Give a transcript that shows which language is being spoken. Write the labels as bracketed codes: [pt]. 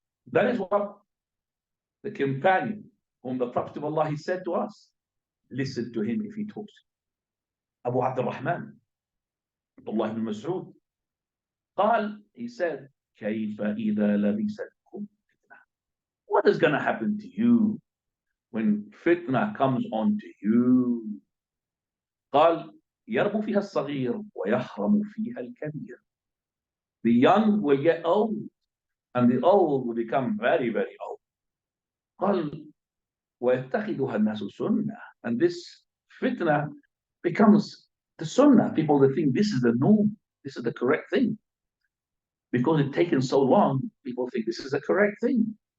[en] That is what the companion whom the Prophet of Allah, he said to us, listen to him if he talks. Abu Abdurrahman, Abdullah ibn Mas'ud, he said, [ar] كيف إذا لبستكم فتنة? [en] What is going to happen to you when fitna comes on to you? [ar] قال يربو فيها الصغير ويحرم فيها الكبير. [en] The young will get old and the old will become very, very old. [ar] قال ويتخذها الناس سنة. [en] And this fitna becomes the sunnah. People that think this is the norm, this is the correct thing. Because it's taken so long, people think this is the correct thing.